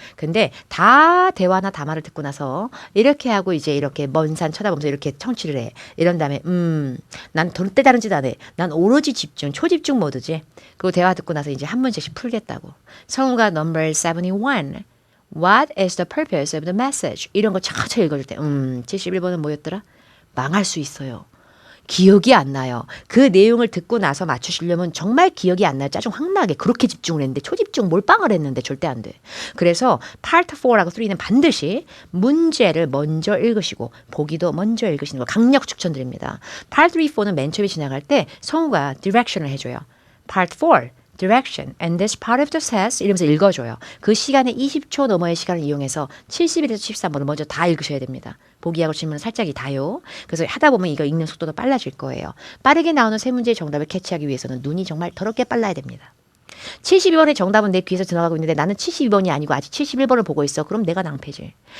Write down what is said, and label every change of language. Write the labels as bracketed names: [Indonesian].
[Korean] 근데 다 대화나 담화를 듣고 나서 이렇게 하고 이제 이렇게 먼 산 쳐다보면서 이렇게 청취를 해. 이런 다음에 난 절대 다른 짓 안 해. 난 오로지 집중, 초집중 모드지. 그리고 대화 듣고 나서 이제 한 문제씩 풀겠다고. 성우가 [English] number 71 What is the purpose of the message? [Korean] 이런 거 차차 읽어줄 때 71번은 뭐였더라? 망할 수 있어요. 기억이 안 나요. 그 내용을 듣고 나서 맞추시려면 정말 기억이 안 나요. 짜증 확 나게 그렇게 집중을 했는데 초집중 몰빵을 했는데 절대 안 돼. 그래서 파트 4하고 3는 반드시 문제를 먼저 읽으시고 보기도 먼저 읽으시는 걸 강력 추천드립니다. 파트 3, 4는 맨 처음에 지나갈 때 성우가 디렉션을 해줘요. 파트 4 [English] direction and this part of the test [Korean] 이러면서 읽어줘요. 그 시간에 20초 넘어의 시간을 이용해서 71에서 73번을 먼저 다 읽으셔야 됩니다. 보기하고 질문은 살짝이 다요. 그래서 하다 보면 이거 읽는 속도도 빨라질 거예요. 빠르게 나오는 3문제의 정답을 캐치하기 위해서는 눈이 정말 더럽게 빨라야 됩니다. 72번의 정답은 내 귀에서 지나가고 있는데 나는 72번이 아니고 아직 71번을 보고 있어. 그럼 내가 낭패지.